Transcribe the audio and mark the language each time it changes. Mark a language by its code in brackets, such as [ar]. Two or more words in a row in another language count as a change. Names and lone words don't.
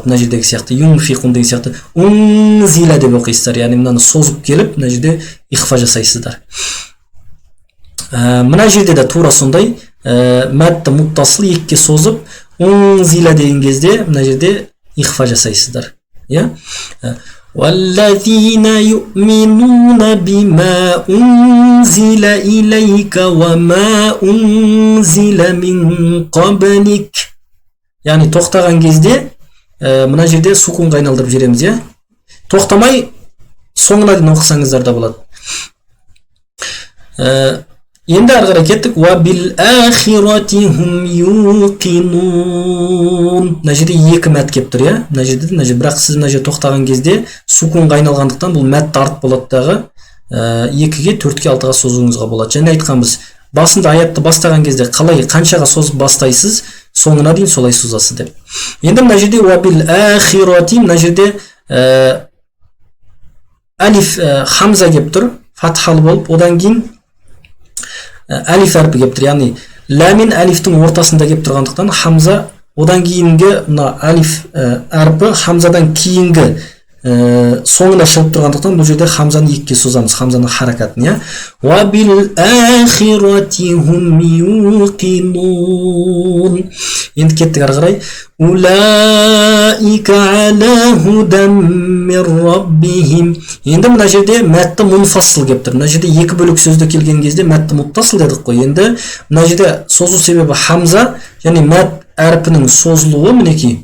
[kk] Мына жердегі сияқты, юнфиқун деген сияқты унзила деп оқисыздар. Яғни мынаны созып келіп, мына жерде ихфа жасайсыздар. Мына жерде де тура сондай мәтті мұттасыл 2-ге созып, унзила деген кезде мына жерде ихфа жасайсыздар. [ar] والذين يؤمنون بما أنزل إليك وما أنزل من قبلك. [kk] Яғни тоқтаған кезде мына жерде сукунға айналдырып жібереміз, тоқтамай соңына дейін оқысаңыздар да болады. Енді ары қарай кеттік. [ar] وَبِالْآخِرَةِ هُمْ يُوقِنُونَ. [kk] Мына жерде екі мәт келіп тұр, мына жерде, бірақ сіз мына жерде тоқтаған кезде сукунға айналғандықтан бұл мәт артып болады дағы 2-ге, 4-ге, 6-ға созуыңызға болады. Және айтқанбыз, басында аятты бастаған кезде қалай қаншаға созып бастайсыз, соңына дейін солай созасыз деп. Енді мына жерде وَبِالْآخِرَةِ, мына жерде алиф хамза келіп тұр, фатхалы болып, одан кейін алиф әрпі келіп тұр. Яғни ля мен алифтің ортасында келіп тұрғандықтан хамза, одан кейінгі мына алиф әрпі хамзадан кейінгі соңына шығып тұрғандықтан бұл жерде хамзаны екіге созамыз, хамзаның харакатын, иә. [ar] وبالآخرة هم يوقنون. [kk] Енді кеттік ары қарай. [ar] أولئك على هدى من ربهم. [kk] Енді мына жерде мәтті мунфассыл келіп тұр. Мына жерде екі бөлік сөзді келген кезде мәтті муттасыл дедік қой. Енді мына жерде созу себебі хамза, және мәт әрпінің созылуы, мінекей.